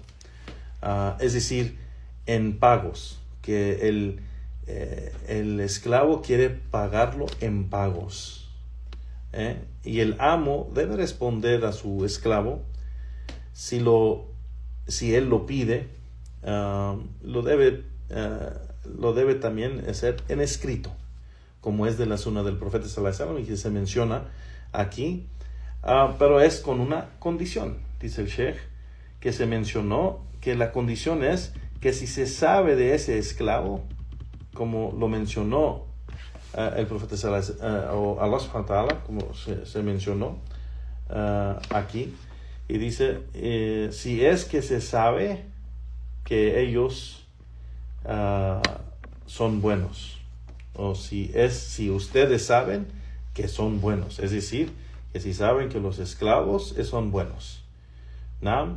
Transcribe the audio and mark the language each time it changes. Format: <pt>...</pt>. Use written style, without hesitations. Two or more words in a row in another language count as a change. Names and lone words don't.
<es>Es decir, en pagos, que el esclavo quiere pagarlo en pagos. Y el amo debe responder a su esclavo si él lo pide, lo debe también hacer en escrito, como es de la sunna del profeta</es> <ar>صلى الله عليه وسلم</ar> <es>y que se menciona aquí, pero es con una condición, dice el Sheikh, que se mencionó, que la condición es que si se sabe de ese esclavo, como lo mencionó el profeta</es> <ar>صلى الله عليه وسلم,</ar> <es>o</es> <ar>الله سبحانه وتعالى,</ar> <es>como se mencionó aquí, y dice, si es que se sabe que ellos son buenos, o si ustedes saben que son buenos, es decir, que si saben que los esclavos son buenos, ¿no?</es>